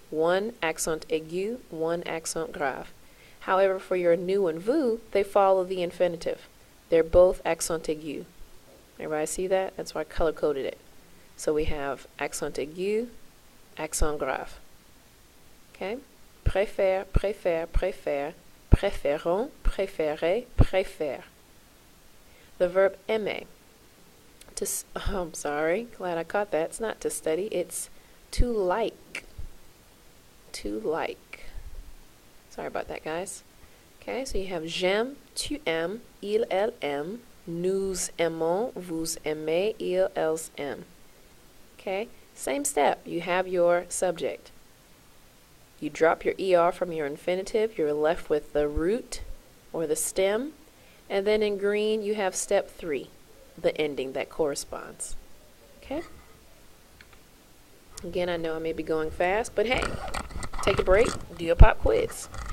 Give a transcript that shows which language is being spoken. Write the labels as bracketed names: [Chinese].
[English] One accent aigu, one accent grave. However, for your nous and vous, they follow the infinitive. They're both accent aigu. Everybody see that? That's why I color-coded it. So we have accent aigu, accent grave. Okay? [French] Préfère, préfère, préfère, préférons, préférer, préfère. [English] The verb aimer. I'm sorry, glad I caught that. It's not to study, it's to like. To like. Sorry about that, guys. Okay, so you have [French] j'aime, tu aimes, il, elle aime, nous aimons, vous aimez, ils, elles aiment. [English] Okay, same step. You have your subject. You drop your ER from your infinitive. You're left with the root or the stem. And then in green, you have step 3, the ending that corresponds. Okay? Again, I know I may be going fast, but hey, take a break, do a pop quiz.